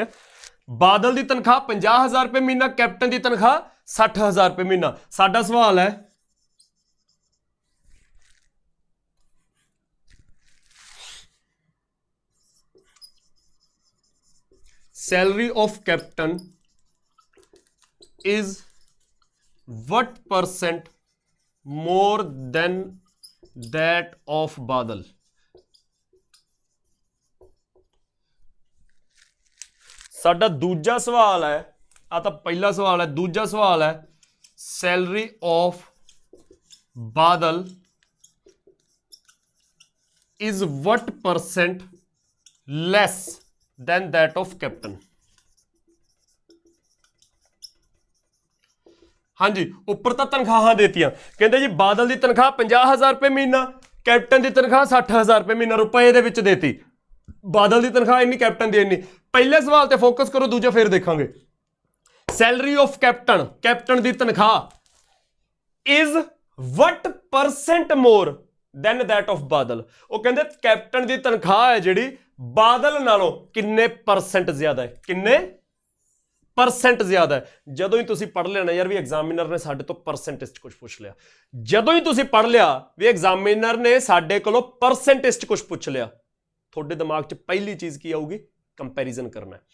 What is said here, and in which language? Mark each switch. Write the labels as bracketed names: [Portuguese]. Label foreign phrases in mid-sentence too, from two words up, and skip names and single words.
[Punjabi] ਬਾਦਲ ਦੀ ਤਨਖਾਹ 50,000 ਰੁਪਏ ਮਹੀਨਾ, ਕੈਪਟਨ ਦੀ ਤਨਖਾਹ 60,000 ਰੁਪਏ ਮਹੀਨਾ। ਸਾਡਾ ਸਵਾਲ ਹੈ [English] salary of Captain is what percent more than that of Badal? [Punjabi] ਸਾਡਾ ਦੂਜਾ ਸਵਾਲ ਹੈ, ਆ ਤਾਂ ਪਹਿਲਾ ਸਵਾਲ ਹੈ। ਦੂਜਾ ਸਵਾਲ ਹੈ [English] salary of Badal is what percent less than that of captain? [Punjabi] ਹਾਂਜੀ, ਉੱਪਰ ਤਾਂ ਤਨਖਾਹਾਂ ਦੇਤੀਆਂ। ਕਹਿੰਦੇ ਜੀ ਬਾਦਲ ਦੀ ਤਨਖਾਹ 50,000 ਰੁਪਏ ਮਹੀਨਾ, ਕੈਪਟਨ ਦੀ ਤਨਖਾਹ 60,000 ਰੁਪਏ ਮਹੀਨਾ। ਰੁਪਏ ਦੇ ਵਿੱਚ ਦੇਤੀ। ਬਾਦਲ ਦੀ ਤਨਖਾਹ ਇੰਨੀ, ਕੈਪਟਨ ਦੀ ਇੰਨੀ। ਪਹਿਲੇ ਸਵਾਲ ਤੇ ਫੋਕਸ ਕਰੋ, ਦੂਜਾ ਫਿਰ ਦੇਖਾਂਗੇ। [English] salary of Captain, [Punjabi] ਕੈਪਟਨ ਦੀ ਤਨਖਾਹ [English] is what percent more than that of Badal. [Hindi] वो कहते कैप्टन की तनख्वाह है [Punjabi] ਜਿਹੜੀ ਬਾਦਲ ਨਾਲੋਂ ਕਿੰਨੇ ਪਰਸੈਂਟ ਜ਼ਿਆਦਾ ਹੈ, ਕਿੰਨੇ ਪਰਸੈਂਟ ਜ਼ਿਆਦਾ ਹੈ, किन्ने परसेंट ज्यादा है। ਜਦੋਂ ਹੀ ਤੁਸੀਂ ਪੜ੍ਹ ਲੈਣਾ ਯਾਰ ਭੀ ਐਗਜ਼ਾਮੀਨਰ ਨੇ ਸਾਡੇ ਤੋਂ ਪਰਸੈਂਟੇਜ ਕੁਝ ਪੁੱਛ ਲਿਆ, ਜਦੋਂ ਹੀ ਤੁਸੀਂ ਪੜ੍ਹ ਲਿਆ ਭੀ ਐਗਜ਼ਾਮੀਨਰ ਨੇ ਸਾਡੇ ਕੋਲੋਂ ਪਰਸੈਂਟੇਜ ਕੁਝ ਪੁੱਛ ਲਿਆ, ਥੋੜ੍ਹੇ ਦਿਮਾਗ 'ਚ ਪਹਿਲੀ ਚੀਜ਼ ਕੀ ਆਊਗੀ, ਕੰਪੈਰੀਜ਼ਨ ਕਰਨਾ ਹੈ।